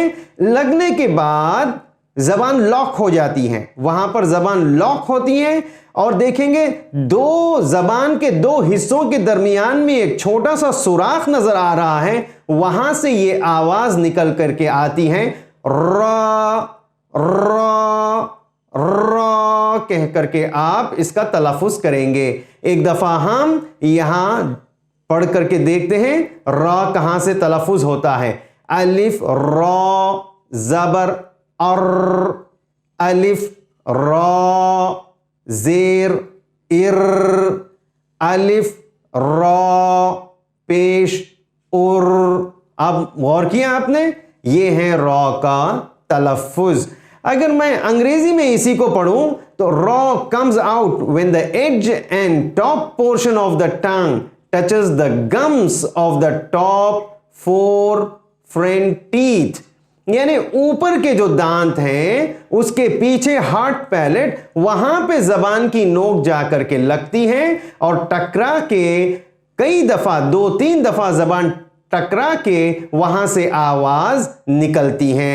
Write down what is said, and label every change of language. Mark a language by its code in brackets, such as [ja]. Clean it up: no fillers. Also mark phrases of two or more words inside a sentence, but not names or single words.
[ur] لگنے کے بعد زبان لاک ہو جاتی ہے، وہاں پر زبان لاک ہوتی ہے، اور دیکھیں گے زبان کے 2 حصوں کے درمیان میں ایک چھوٹا سا سوراخ نظر آ رہا ہے، وہاں سے یہ آواز نکل کر کے آتی ہے، را را را کہہ کر کے آپ اس کا تلفظ کریں گے۔ ایک دفعہ ہم یہاں پڑھ کر کے دیکھتے ہیں را کہاں سے تلفظ ہوتا ہے۔ الف را زبر ار، الف را زیر ار، الف را پیش ار۔ اب غور کیا آپ نے، یہ ہے را کا تلفظ. اگر میں انگریزی میں اسی کو پڑھوں تو را [en] comes out when the edge and top portion of the tongue touches the gums of the top 4 front teeth. [ur] یعنی اوپر کے جو دانت ہیں اس کے پیچھے [en] hard palate [ur] وہاں پہ زبان کی نوک جا کر کے لگتی ہے اور ٹکرا کے کئی دفعہ 2-3 دفعہ زبان ٹکرا کے وہاں سے آواز نکلتی ہے.